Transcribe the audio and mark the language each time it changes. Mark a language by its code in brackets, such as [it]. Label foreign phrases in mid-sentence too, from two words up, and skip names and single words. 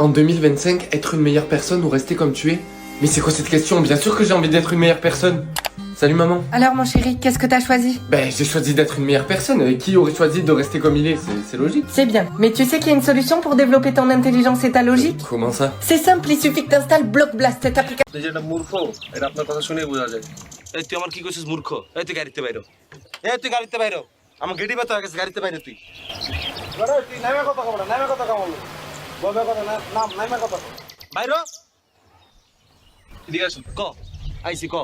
[fr] En 2025, être une meilleure personne ou rester comme tu es? Mais c'est quoi cette question? Bien sûr que j'ai envie d'être une meilleure personne. Salut maman. Alors mon chéri, qu'est-ce que t'as choisi? Ben j'ai choisi d'être une meilleure personne. Et qui aurait choisi de rester comme il est? C'est logique. C'est bien, mais tu sais qu'il y a une solution pour développer ton intelligence et ta logique? Comment ça? C'est simple, il suffit que t'installes Block Blast, cette application. [bn] যেটা মূর্খ এটা আপনার কথা শুনে বোঝা যায়। এই তুই আমার কি কইছিস মূর্খ? এই তুই গাড়িতে বাইরো। এই তুই গাড়িতে বাইরো। আমার গেডি ব্যথা হয়ে গেছে গাড়িতে বাইরে তুই। বড় তুই নামে কথা কও না, নামে কথা কও বলো। বলবে কথা না, নাম নামে কথা কও। বাইরো। এদিকে আসো। ক। আইসি ক।